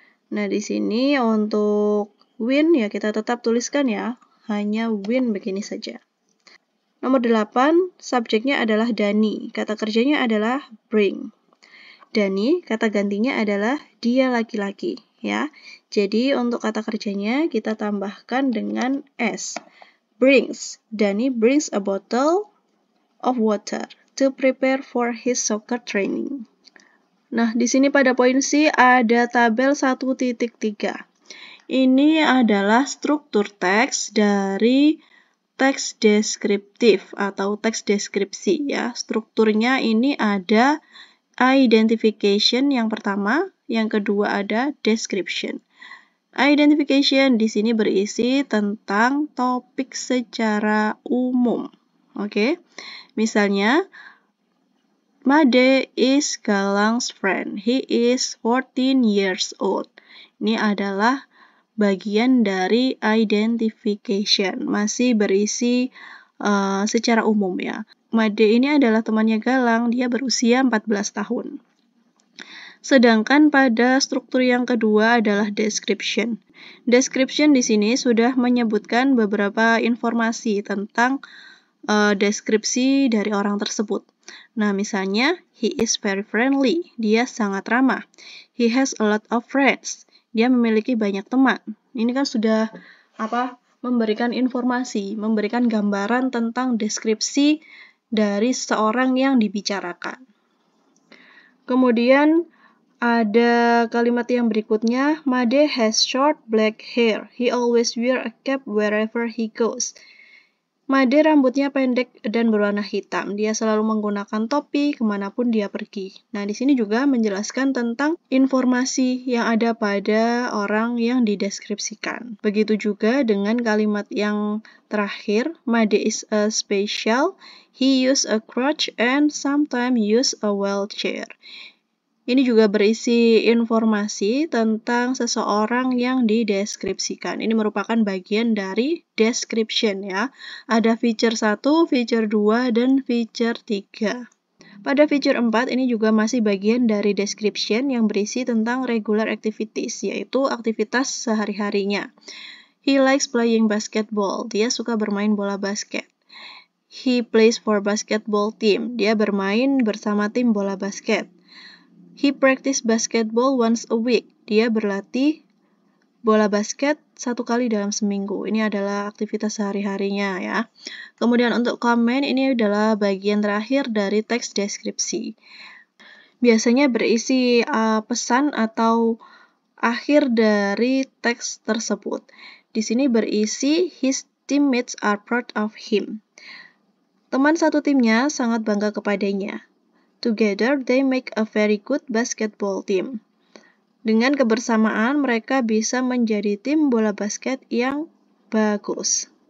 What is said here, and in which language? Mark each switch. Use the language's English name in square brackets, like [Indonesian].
[Indonesian] Nah, di sini untuk win ya kita tetap tuliskan ya, hanya win begini saja. Nomor 8, subjeknya adalah Dani. Kata kerjanya adalah bring. Dani, kata gantinya adalah dia laki-laki ya. Jadi untuk kata kerjanya kita tambahkan dengan s. [English] Brings. Dani brings a bottle of water to prepare for his soccer training. [Indonesian] Nah, di sini pada poin C ada tabel 1.3. Ini adalah struktur teks dari teks deskriptif atau teks deskripsi ya. Strukturnya ini ada identification yang pertama, yang kedua ada description. Identification di sini berisi tentang topik secara umum. Oke. [English] Misalnya, Made is Galang's friend. He is 14 years old. [Indonesian] Ini adalah bagian dari identification. Masih berisi secara umum ya. Made ini adalah temannya Galang, dia berusia 14 tahun. Sedangkan pada struktur yang kedua adalah description. Description di sini sudah menyebutkan beberapa informasi tentang deskripsi dari orang tersebut. Nah, misalnya, [English] he is very friendly. [Indonesian] Dia sangat ramah. [English] He has a lot of friends. [Indonesian] Dia memiliki banyak teman. Ini kan sudah memberikan informasi, memberikan gambaran tentang deskripsi dari seseorang yang dibicarakan. Kemudian ada kalimat yang berikutnya, [English] Made has short black hair. He always wear a cap wherever he goes. [Indonesian] Made rambutnya pendek dan berwarna hitam. Dia selalu menggunakan topi kemanapun dia pergi. Nah, di sini juga menjelaskan tentang informasi yang ada pada orang yang dideskripsikan. Begitu juga dengan kalimat yang terakhir, [English] Made is a special. He use a crutch and sometimes use a wheelchair. [Indonesian] Ini juga berisi informasi tentang seseorang yang dideskripsikan. Ini merupakan bagian dari description ya. Ada feature 1, feature 2, dan feature 3. Pada feature 4 ini juga masih bagian dari description yang berisi tentang regular activities, yaitu aktivitas sehari-harinya. [English] He likes playing basketball. [Indonesian] Dia suka bermain bola basket. [English] He plays for basketball team. [Indonesian] Dia bermain bersama tim bola basket. [English] He practice basketball once a week. [Indonesian] Dia berlatih bola basket 1 kali dalam seminggu. Ini adalah aktivitas sehari-harinya ya. Kemudian untuk comment, ini adalah bagian terakhir dari teks deskripsi. Biasanya berisi pesan atau akhir dari teks tersebut. Di sini berisi [English] his teammates are proud of him. [Indonesian] Teman satu timnya sangat bangga kepadanya. [English] Together, they make a very good basketball team. [Indonesian] Dengan kebersamaan, mereka bisa menjadi tim bola basket yang bagus.